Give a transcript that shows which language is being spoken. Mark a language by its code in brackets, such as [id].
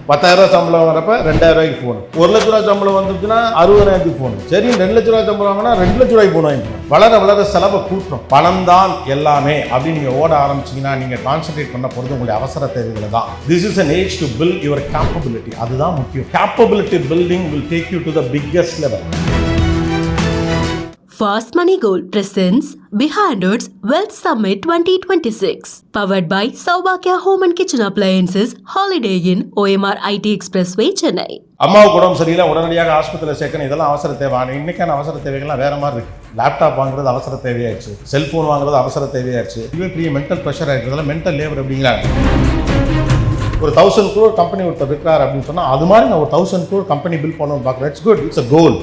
[ta] 10,000 சம்பளம் வரப்ப 2,000 ஃபோன், 1 லட்ச ரூபா சம்பளம் வந்துச்சுன்னா 60,000 ஃபோன். சரி, 2 லட்ச ரூபா சம்பளம் வாங்கினா 2 லட்ச ரூபாய்க்கு ஃபோன் வாங்கிக்கணும். வளர வளர செலவை கூட்டுறோம். பணம் தான் எல்லாமே அப்படின்னு நீங்க ஓட ஆரம்பிச்சீங்கன்னா நீங்க கான்சென்ட்ரேட் பண்ண போறது உங்களுடைய அவசர தேவைகளை தான். [en] This is an age to build your capability. [ta] அதுதான் முக்கியம். [en] Capability building will take you to the biggest level. Fast Money Gold presents Behind Its Wealth Summit 2026. Powered by Saubhagya Home and Kitchen Appliances, Holiday Inn, OMR IT Expressway, Chennai. [ta] அம்மாவுக்கு உடம்பு சரியில்லை, உடனடியாக ஆஸ்பத்திரியில் சேர்க்கணும். இதெல்லாம் அவசர தேவை. இன்னைக்கான அவசர தேவைகள்லாம் வேற மாதிரி இருக்கு. லேப்டாப் வாங்குறது அவசர தேவையாயிடுச்சு, செல்போன் வாங்குறது அவசர தேவையாயிடுச்சு. இதுவே பெரிய மென்டல் ப்ரெஷர் ஆகிடுறதுல மென்டல் லேபர் அப்படிங்கிறாங்க. ஒரு 1000 crore கம்பெனி ஒருத்தர் இருக்கிறார் அப்படின்னு சொன்னால் அது மாதிரி நான் ஒரு 1000 crore கம்பெனி பில்ட் பண்ணணும்னு பார்க்குறேன். [en] It's good, it's a goal.